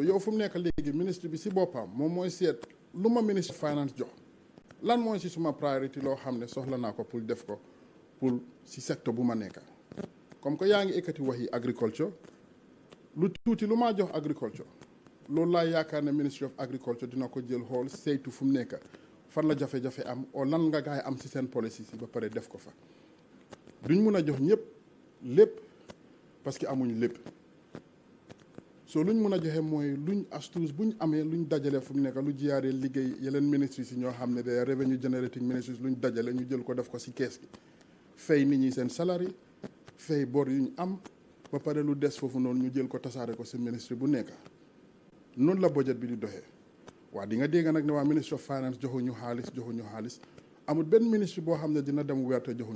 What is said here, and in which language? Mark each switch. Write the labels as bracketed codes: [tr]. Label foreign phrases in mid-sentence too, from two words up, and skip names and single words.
[wo] yow fu mu nekk léegi ministre bi si boppam moom mooy seet lu ma ministre finance jox lan mooy si suma priorité loo xam ne soxla naa ko pour def ko pour si secteur bu ma nekk [fr] comme que [wo] yaa ngi ekkati wax yi agriculture lu tuuti lu maa jox agriculture loolu laa yaakaar ne [en] ministry of agriculture [wo] dina ko jël xool saytu fu mu nekk fan la jafe-jafe am o lan nga gaay am si seen policy si ba pare def ko fa duñ mun a jox ñëpp lépp [fr] parce que [wo] amuñ lépp so luñ mun a joxe mooy luñ astuce buñ amee luñ dajale fu mu nekk lu jiyaaree liggéey yeneen ministries yi ñoo xam ne day [en] revenue generating ministries [wo] luñ dajale ñu jël ko def ko si kees gi fay nit ñi seen salary fay bor yuñ am ba pare lu des foofu noonu ñu jël ko tasaare ko si ministre bu nekk noonu la budget bi di doxee waa di nga dégg nag ne waa ministre [en] of finance [wo] joxuñu xaalis amul benn ministre boo xam ne dina dem weer te joxuñ